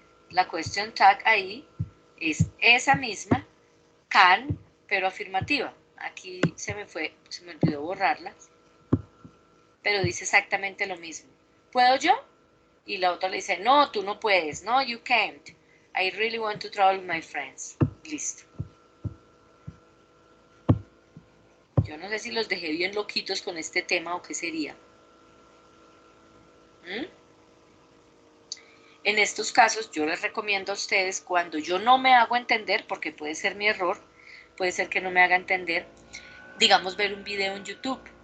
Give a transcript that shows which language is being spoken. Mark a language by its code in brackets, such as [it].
[es] La question tag ahí es esa misma, can, pero afirmativa. Aquí se me olvidó borrarla, pero dice exactamente lo mismo. ¿Puedo yo? Y la otra le dice, no, tú no puedes. [en] No, you can't. I really want to travel with my friends. [es] Listo. Yo no sé si los dejé bien loquitos con este tema o qué sería. En estos casos, yo les recomiendo a ustedes, cuando yo no me hago entender, porque puede ser mi error, puede ser que no me haga entender, digamos, ver un video en YouTube.